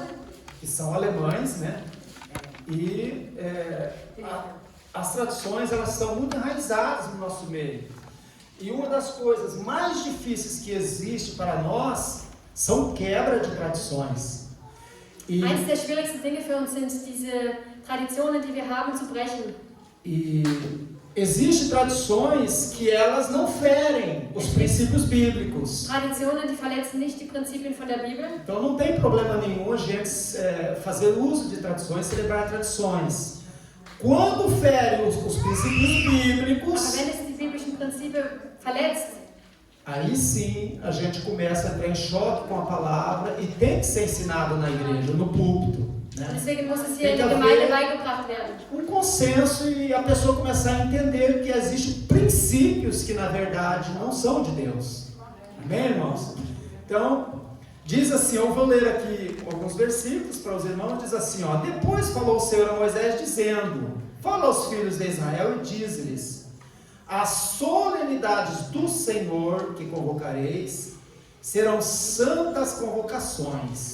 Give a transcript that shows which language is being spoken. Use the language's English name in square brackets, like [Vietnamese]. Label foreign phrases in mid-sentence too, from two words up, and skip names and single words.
[Portuguese] que são alemães, né? E as tradições, elas são muito enraizadas no nosso meio. E uma das coisas mais difíceis que existe para nós são quebra de tradições. E, [German] Eines der schwierigsten Dinge für uns sind diese Traditionen, die wir haben, zu brechen. [Portuguese] e existem tradições que elas não ferem os princípios bíblicos. [German] Traditionen, die verletzen nicht die Prinzipien von der Bibel. [Portuguese] Então não tem problema nenhum a gente fazer uso de tradições, celebrar tradições. Quando fere os princípios [German] Aber [Portuguese] bíblicos, [German] wenn es die biblischen Prinzipien verletzt, [Portuguese] aí sim a gente começa a entrar em choque com a palavra e tem que ser ensinado na igreja, no púlpito, né? [German] deswegen muss es hier [Portuguese] Tem [German] in [Portuguese] que [German] der Gemeinde [Portuguese] haver [German] beigebracht werden. [Portuguese] um consenso e a pessoa começar a entender que existem princípios que na verdade não são de Deus. Amém, irmãos? Então, diz assim, eu vou ler aqui alguns versículos para os irmãos, diz assim, ó: depois falou o Senhor a Moisés dizendo, fala aos filhos de Israel e diz-lhes, as solenidades do Senhor que convocareis serão santas convocações.